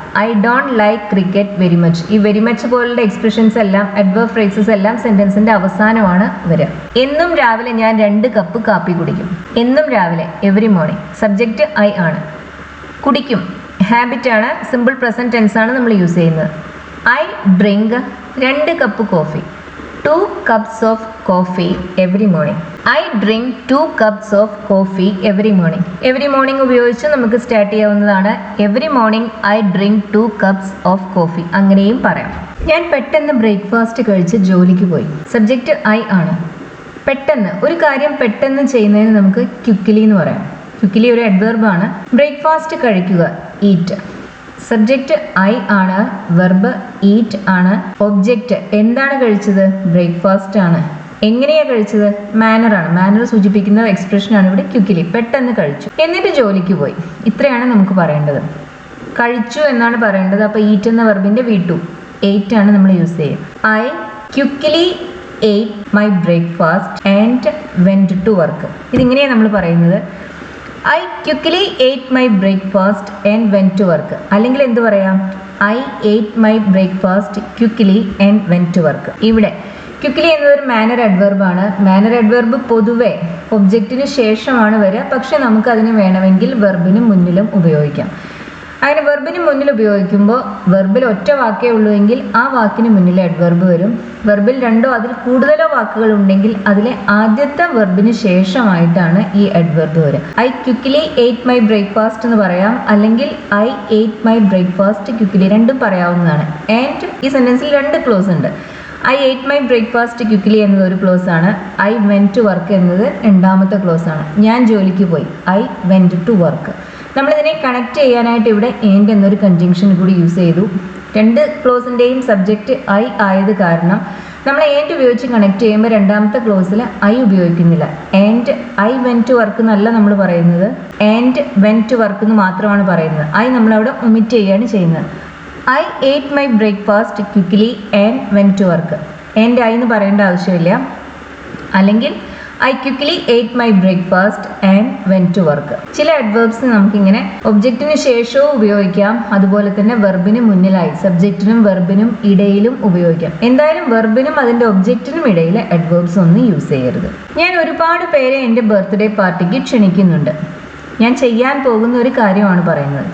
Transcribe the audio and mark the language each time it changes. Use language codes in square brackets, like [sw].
[en] I don't like cricket very much. [ml] ഈ very much പോലുള്ള expressions എല്ലാം, അഡ്വർബ് ഫ്രേസസ് എല്ലാം സെന്റൻസിന്റെ അവസാനമാണ് വരിക. എന്നും രാവിലെ ഞാൻ 2 കപ്പ് കാപ്പി കുടിക്കും. എന്നും രാവിലെ [en] Every morning. [ml] സബ്ജക്റ്റ് ഐ ആണ്. കുടിക്കും ഹാബിറ്റ് ആണ്. സിമ്പിൾ പ്രസന്റ് ടെൻസ് ആണ് നമ്മൾ യൂസ് ചെയ്യുന്നത്. [en] I drink 2 cup coffee. 2 cups of coffee every morning. I drink 2 cups of coffee every morning. Every morning [ml] ഉപയോഗിച്ച് നമുക്ക് സ്റ്റാർട്ട് ചെയ്യാവുന്നതാണ്. [en] Every morning I drink 2 cups of coffee. [ml] അങ്ങനെയും പറയാം. ഞാൻ പെട്ടെന്ന് ബ്രേക്ക്ഫാസ്റ്റ് കഴിച്ച് ജോലിക്ക് പോയി. സബ്ജക്റ്റ് ഐ ആണ്. പെട്ടെന്ന്, ഒരു കാര്യം പെട്ടെന്ന് ചെയ്യുന്നതിന് നമുക്ക് ക്വിക്കലി എന്ന് പറയാം. ക്വിക്കലി ഒരു അഡ്വർബ് ആണ്. ബ്രേക്ക്ഫാസ്റ്റ് കഴിക്കുക ഈറ്റ്. സബ്ജക്റ്റ് ഐ ആണ്. വെർബ് ഈറ്റ് ആണ്. ഒബ്ജക്റ്റ് എന്താണ് കഴിച്ചത്? ബ്രേക്ക്ഫാസ്റ്റ് ആണ്. എങ്ങനെയാ കഴിച്ചത്? മാനർ ആണ്. മാനർ സൂചിപ്പിക്കുന്ന എക്സ്പ്രഷൻ ആണ് ഇവിടെ ക്വിക്കലി. പെട്ടെന്ന് കഴിച്ചു. എന്നിട്ട് ജോലിക്ക് പോയി. ഇത്രയാണ് നമുക്ക് പറയേണ്ടത്. കഴിച്ചു എന്നാണ് പറയേണ്ടത്. അപ്പോൾ ഈറ്റ് എന്ന വെർബിന്റെ V2 8 ആണ് നമ്മൾ യൂസ് ചെയ്യുക. [en] I quickly ate my breakfast and went to work. [ml] ഇതിങ്ങനെയാണ് നമ്മൾ പറയുന്നത്. [en] I quickly ate my breakfast and went to work. [ml] അല്ലെങ്കിൽ എന്ത് പറയാം? [en] I ate my breakfast quickly and went to work. [ml] ഇവിടെ ക്വിക്ലി എന്നതൊരു മാനർ അഡ്വർബ് ആണ്. Manor adverb പൊതുവെ ഒബ്ജക്റ്റിന് ശേഷമാണ് വരിക. പക്ഷെ നമുക്ക് അതിന് വേണമെങ്കിൽ വെർബിന് മുന്നിലും ഉപയോഗിക്കാം. അങ്ങനെ വെർബിന് മുന്നിൽ ഉപയോഗിക്കുമ്പോൾ വെർബിൽ ഒറ്റ വാക്കേ ഉള്ളൂ എങ്കിൽ ആ വാക്കിന് മുന്നിൽ അഡ്വർബ് വരും. വെർബിൽ 2 അതിൽ കൂടുതലോ വാക്കുകൾ ഉണ്ടെങ്കിൽ അതിലെ ആദ്യത്തെ വെർബിന് ശേഷമായിട്ടാണ് ഈ അഡ്വർബ് വരിക. [en] I quickly ate my breakfast [ml] എന്ന് പറയാം. അല്ലെങ്കിൽ [en] I ate my breakfast quickly, [ml] രണ്ടും പറയാവുന്നതാണ്. ആൻഡ് ഈ സെന്റൻസിൽ 2 ക്ലോസ് ഉണ്ട്. [en] I ate my breakfast quickly [ml] എന്നത് ഒരു ക്ലോസ് ആണ്. [en] I went to work [ml] എന്നത് രണ്ടാമത്തെ ക്ലോസ് ആണ്. ഞാൻ ജോലിക്ക് പോയി. [en] I went to work. [ml] നമ്മളിതിനെ കണക്ട് ചെയ്യാനായിട്ട് ഇവിടെ ആൻഡ് എന്നൊരു കൺജങ്ഷൻ കൂടി യൂസ് ചെയ്തു. 2 ക്ലോസിൻ്റെയും സബ്ജക്റ്റ് ഐ ആയത് കാരണം നമ്മൾ ആൻഡ് ഉപയോഗിച്ച് കണക്ട് ചെയ്യുമ്പോൾ രണ്ടാമത്തെ ക്ലോസിൽ ഐ ഉപയോഗിക്കുന്നില്ല. [en] and I went to work [ml] എന്നല്ല നമ്മൾ പറയുന്നത്. [en] and went to work [ml] എന്ന് മാത്രമാണ് പറയുന്നത്. ഐ നമ്മളവിടെ ഒമിറ്റ് ചെയ്യുകയാണ് ചെയ്യുന്നത്. [en] I ate my breakfast quickly and went to work. [ml] And I എന്ന് പറയേണ്ട ആവശ്യമില്ല. അല്ലെങ്കിൽ [en] I quickly ate my breakfast and went to work. [ml] ചില അഡ്വേർബ്സ് നമുക്കിങ്ങനെ ഒബ്ജക്റ്റിന് ശേഷവും ഉപയോഗിക്കാം, അതുപോലെ തന്നെ വെർബിന് മുന്നിലായി സബ്ജക്റ്റിനും വെർബിനും ഇടയിലും ഉപയോഗിക്കാം. എന്തായാലും വെർബിനും അതിന്റെ ഒബ്ജക്റ്റിനും ഇടയിൽ അഡ്വേർബ്സ് ഒന്നും യൂസ് ചെയ്യരുത്. ഞാൻ ഒരുപാട് പേരെ എൻ്റെ ബർത്ത്ഡേ പാർട്ടിക്ക് ക്ഷണിക്കുന്നുണ്ട്. ഞാൻ ചെയ്യാൻ പോകുന്ന ഒരു കാര്യമാണ് പറയുന്നത്.